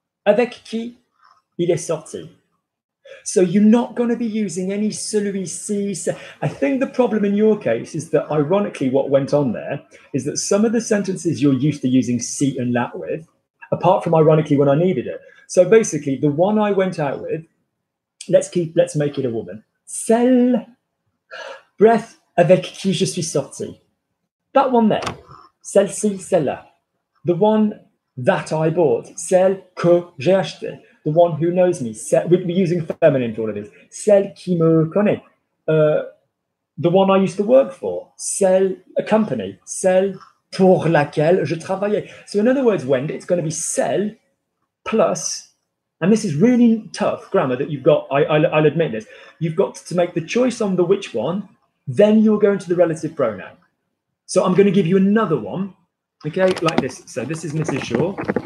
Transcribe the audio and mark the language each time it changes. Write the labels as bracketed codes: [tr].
[fr] Avec qui il est sorti. [en] So you're not going to be using any celui-ci. I think the problem in your case is that, ironically, what went on there is that some of the sentences you're used to using ci and la with, apart from ironically when I needed it. So basically, the one I went out with, let's make it a woman. [fr] Celle, bref, avec qui je suis sorti. [en] That one there. Celle-ci, celle-là. The one that I bought. [fr] Celle que j'ai acheté. [en] The one who knows me. We're using feminine for all of this. [fr] Celle qui me connaît. [en] The one I used to work for. Celle, a company. [fr] Celle pour laquelle je travaillais. [en] So in other words, Wendy, it's going to be celle plus, and this is really tough grammar that you've got, I'll admit this, you've got to make the choice on the which one, then you're going to the relative pronoun. So I'm going to give you another one, okay, like this. So this is Mrs. Shaw.